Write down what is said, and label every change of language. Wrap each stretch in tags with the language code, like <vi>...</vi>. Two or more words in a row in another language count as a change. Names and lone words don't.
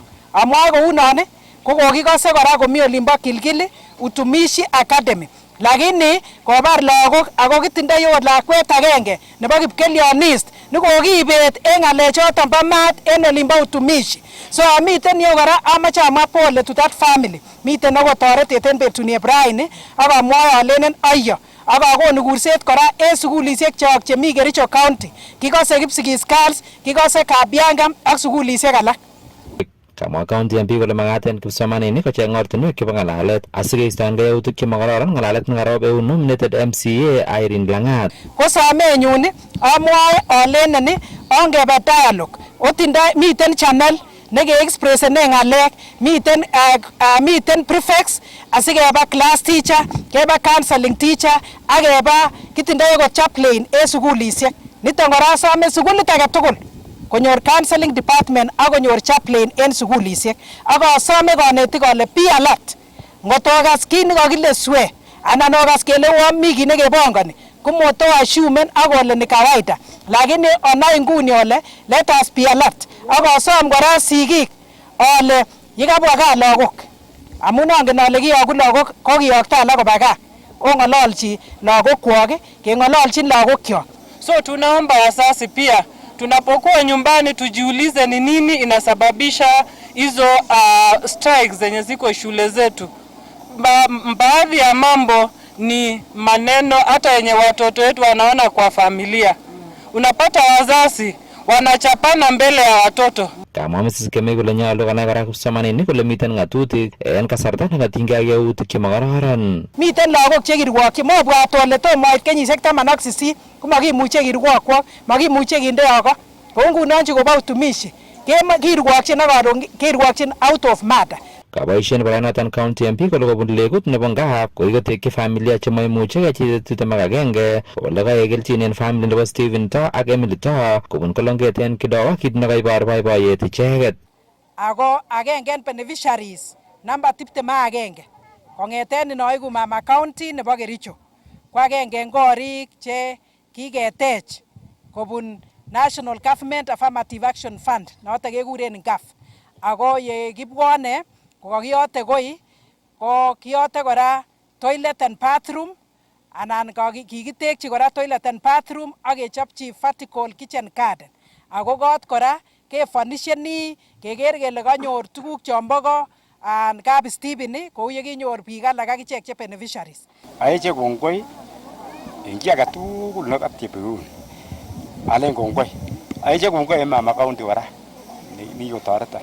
<kln>Amwae kounon ko kokikose kora komi olimbo Kilgili Utumishi Academy, lakini kobar lagok ako kitindoi ot lakwet agenge nebo Kipkelianis nekokibet en ng'alechoton bo maat en olimbo Utumishi. So amiten yo kora amache amwa pole</kln> <en>to that family.</en> <kln>Miten akotoretet en betunieb raini ak amwae alenen ayyo ak akonu kurset kora en sukulishek chok chemi Kericho County. Kikose Kipsigis Girls, kikose Kabianga ak sukulishek alak. Kamwa county MP kole makat en kipsomaninik kocheng ortinwek chebo ng'alalet asikeistoengei yautik chemokororon ng'alalet nekarob eun nominated MCA Irene Lang'at. Ko somenyun amwae alenen ongebe dialogue. Otindoi miten channel neke-expressene ng'alek, miten prefects asikeba</kln> <en>class teacher,</en> <kln>keba</kln> <en>counseling teacher</en> <kln>ak keba kitindoi ko chaplain en sukulishek. Niton kora asome sukulit age tugul konyor</kln> <en>counseling department</en> <kln>ak konyor chaplain en sukulishek. Ak asome kanetik ale</kln> <en>be alert.</en> <kln>Ngotokas kit nekakile swe anan okas kele mi kit nekebongoni komoto assumen ak ole</kln> <sw>ni kawaida,</sw> <kln>lakini onai nguni ole</kln> <en>let us be alert.</en> <kln>Ak asom kora sigik ale yekabwa gaa lagok, amun angen ale kiyoku lagok kokiyokto alak koba gaa, ong'ololchi lagokwok, keng'ololchin lagokyok.</kln> <sw>So tunaomba wazazi pia tunapokuwa nyumbani tujiulize ni nini inasababisha hizo strikes zenye ziko shule zetu. Baadhi ya mambo ni maneno hata yenye watoto wetu wanaona kwa familia. Unapata wazazi wanachapana mbele ya watoto.</sw> <kln>Kamwa Mrs. Kemei kole nyolu konai kora kipsomaninik kole miten ng'atutik en kasarta nekatinygei ak yautik chemokororon. Miten lagok chekirwokyi, mobwat ole tomoit kenyisiek 18 komakimuche kirwokwok, makimuche kindeyo ko. Kou ngunon chekobo Utumishi kirwokyin ak karon kirwokyin</kln> <en>out of murder.</en> <kln>Kaboisien barainoton county MP kole kobun legut nebo NGAF kokikotekyi familia chemaimuchegei cheitet 21 ole kaek kelchin en family nebo Stephen To ak Emily To kobun Kolonget en Kidowa, kit nekaibor boiboiyet icheket. Ako agenge en beneficiaries namba 21 kong'eten inoiku mama county nebo Kericho ko agenge en korik che kiketech kobun National Government Affirmative Action Fund noton kekuren NGAF. Ako ye kibwone kokakiyote koi, ko kiyote kora</kln> <en>toilet and bathroom</en> <kln>anan kikitekyi kora</kln> <en>toilet and bathroom</en> <kln>ak kechopchi</kln> <en>vertical kitchen garden.</en> <kln>Ako kot kora kefonisheni keker kele kanyor tuguk chombo ko kap Stephen kou yekinyor biik alak ak ichek che beneficiaries. Aeche kongoi en chi age tugul nekatiebeun. Alen kongoi. Aeche kongoi en mama county kora nikikotoreton.</kln>